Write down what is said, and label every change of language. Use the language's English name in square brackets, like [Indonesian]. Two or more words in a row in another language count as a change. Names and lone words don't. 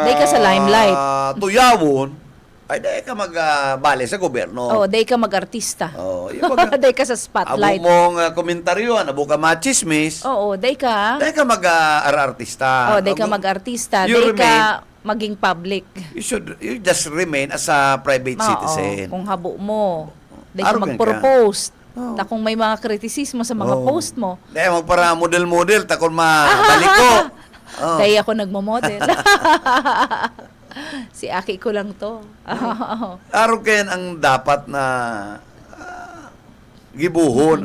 [Bikol] Day ka sa limelight. tuyawon, ay day ka magbali sa gobyerno. Oh, day ka mag-artista. Yung mga, day ka sa habo spotlight. mong komentaryo, habo ka machismis, Oo, day ka. day ka mag-artista. Oh, day ka mag-artista. You Day ka maging public. [English] You just remain as a private [Bikol] Oo, [English] citizen. [Bikol] kung habo mo. Day ka Arrogant mag-propose. Ta kung may mga kritisismo sa mga post mo, Day magpara model-model, takon mabaliko. day ako nagmo-model. Si Aki ko lang to. Arrogant ang dapat na gibuhon.